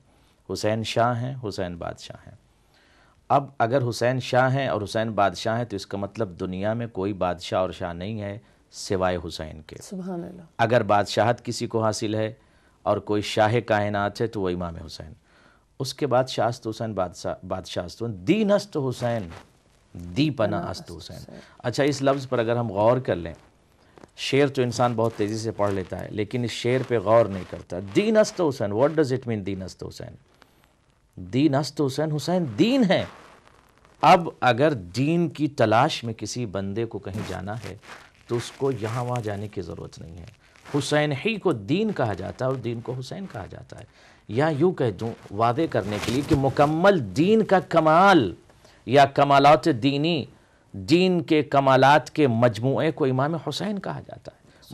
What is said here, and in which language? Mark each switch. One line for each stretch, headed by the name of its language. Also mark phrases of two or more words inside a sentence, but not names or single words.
Urdu: حسین شاہ ہیں، حسین بادشاہ ہیں۔ اب اگر حسین شاہ ہیں اور حسین بادشاہ ہیں تو اس کا مطلب دنیا میں کوئی بادشاہ اور شاہ نہیں ہے سوائے حسین کے۔ سبحان اللہ۔ اگر بادشاہت کسی کو حاصل ہے اور کوئی شاہ کائنات ہے تو وہ امام حسین۔ اس کے بعد
Persian: شاہ است حسین بادشاہ است حسین، دین است حسین، دی پناہ است حسین۔
Urdu: اچھا، اس لفظ پر اگر ہم غور کر لیں، شعر تو انسان بہت تیزی سے پڑھ لیتا ہے لیکن اس شعر پہ غور نہیں کرتا۔
Persian: دین است حسین،
English: What does it mean
Persian: دین است حسین؟ دین است حسین،
Urdu: حسین دین ہے۔ اب اگر دین کی تلاش میں کسی بندے کو کہیں جانا ہے تو اس کو یہاں وہاں جانے کی ضرورت نہیں ہے۔ حسین ہی کو دین کہا جاتا ہے اور دین کو حسین کہا جاتا ہے۔ یا یوں کہہ دوں واضح کرنے کے لیے کہ مکمل دین کا کمال یا کمالات دینی، دین کے کمالات کے مجموعے کو امام حسین کہا جاتا ہے۔